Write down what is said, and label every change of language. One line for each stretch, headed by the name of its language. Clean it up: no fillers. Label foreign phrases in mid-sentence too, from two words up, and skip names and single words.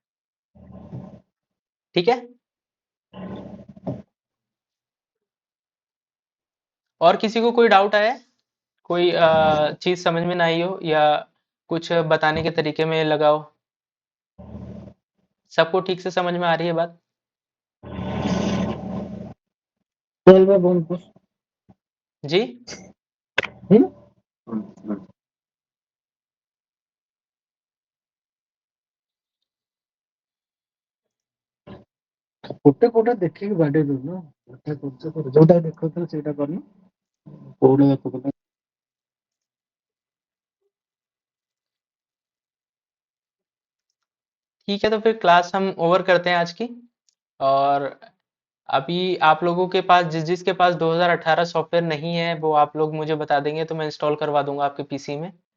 Hindi: ठीक है, और किसी को कोई डाउट आया है, कोई चीज़ समझ में ना आई हो, या कुछ बताने के तरीके में लगा हो? सबको ठीक से समझ में आ रही है बात? चल मैं बोल कुछ। जी, हम्म?
Odia: ଗୋଟେ କୋଉଟା ଦେଖିକି ବାଡେଇ ଦଉନ। ଗୋଟେ କରୁଛ ଯୋଉଟା ଦେଖୁଥିଲ ସେଇଟା କରୁନ। କୋଉଟା ଦେଖୁଥିଲ?
Hindi: ठीक है, तो फिर क्लास हम ओवर करते हैं आज की। और अभी आप लोगों के पास, जिस जिसके पास 2018 सॉफ्टवेयर नहीं है, वो आप लोग मुझे बता देंगे, तो मैं इंस्टॉल करवा दूंगा आपके पीसी में।